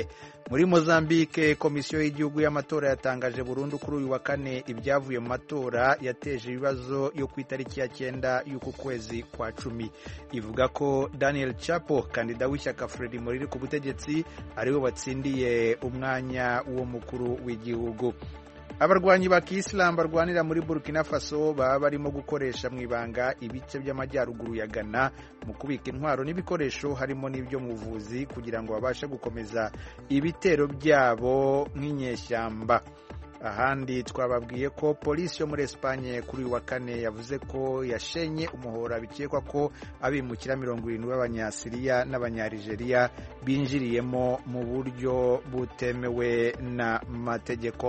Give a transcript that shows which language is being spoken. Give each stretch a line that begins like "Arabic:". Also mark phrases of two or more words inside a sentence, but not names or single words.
Kinyarwanda: Muri Mozambique, komisiyo y'igihugu y'amatora yatangaje burundu kuri uyu wa kane ibyavuye mu matora yateje ibibazo yo ku itariki ya 9 y'uku kwezi kwa 10. Ivuga ko Daniel Chapo, kandida w'ishyaka Frelimo riri ku butegetsi, ariwe watsindiye umwanya w'uwo mukuru w'igihugu. Abarwanyi ba Kiislamu barwanira muri Burkina Faso baba barimo gukoresha mu ibanga ibice by'amajyaruguru ya Ghana mu kubika intwaro n'ibikoresho harimo n'ibyo mu buvuzi kugira ngo babashe gukomeza ibitero byabo nk'inyeshyamba. Ahandi twababwiye ko polisi yo muri Espagne kuri uyu wa kane yavuze ko yashenye umuhora bikekwa ko abimukira 70 b'abanyasiriya n'abanyarigeria binjiriyemo mu buryo butemewe na mategeko.